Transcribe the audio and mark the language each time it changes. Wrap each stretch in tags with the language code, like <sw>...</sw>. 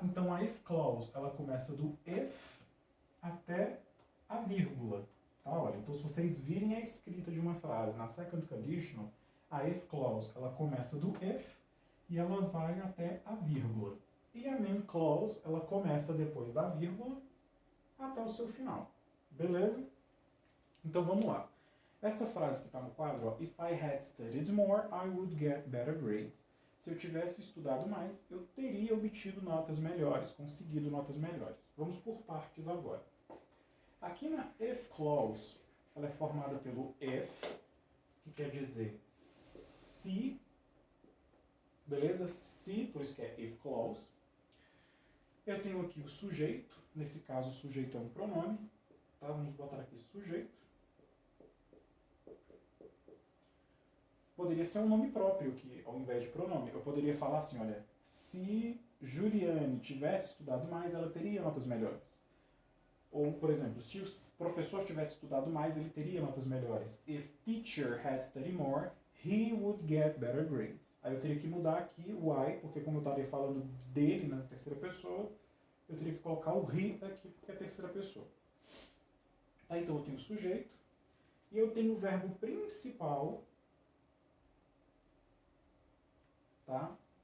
<pt>Então a if clause, ela começa do if até a vírgula. Tá? Olha, então se vocês virem a escrita de uma frase na second conditional, a if clause, ela começa do if e ela vai até a vírgula. E a main clause, ela começa depois da vírgula até o seu final. Beleza? Então vamos lá. Essa frase que está no quadro, ó,</pt> <en>If I had studied more, I would get better grades.</en> <pt>Se eu tivesse estudado mais, eu teria obtido notas melhores, conseguido notas melhores. Vamos por partes agora. Aqui na if clause, ela é formada pelo if, que quer dizer se, beleza? Se, por isso que é if clause. Eu tenho aqui o sujeito, nesse caso o sujeito é um pronome, tá? Vamos botar aqui sujeito. Poderia ser um nome próprio, que ao invés de pronome, eu poderia falar assim, olha, se Juliane tivesse estudado mais, ela teria notas melhores. Ou, por exemplo, se o professor tivesse estudado mais, ele teria notas melhores.</pt> <en>If teacher had studied more, he would get better grades.</en> <pt>Aí eu teria que mudar aqui o I, porque como eu estaria falando dele na terceira pessoa, eu teria que colocar o he aqui, porque é a terceira pessoa. Tá, então eu tenho o sujeito, e eu tenho o verbo principal, tá?</pt>